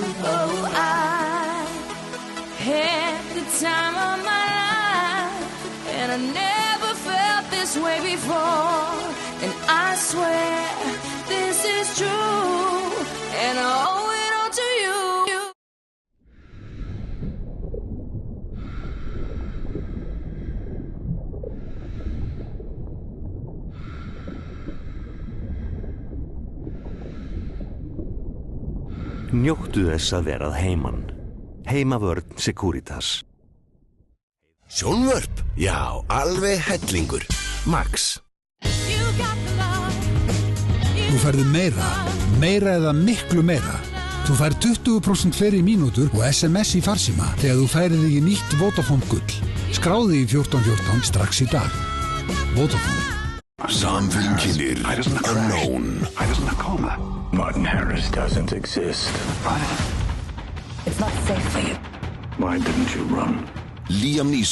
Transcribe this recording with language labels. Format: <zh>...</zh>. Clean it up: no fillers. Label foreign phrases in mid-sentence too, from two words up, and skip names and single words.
<is>Oh, I had the time of my life, and I never felt this way before, and I swear this is true, and I owe it all to you. Njóttu þess að verað heiman. Heimavörn Securitas. Sjónvörp? Já, alveg hellingur. Max. Þú færðu meira eða miklu meira. Þú fær 20% fleiri mínútur og SMS í farsíma þegar þú færið þig í nýtt Vodafone gull. Skráði í 1414 strax í dag. Vodafone. Samfélkinir Unknown.</is> <en>I was in a coma. Martin Harris doesn't exist. It's not safe for you. Why didn't you run? Liam Neeson</en>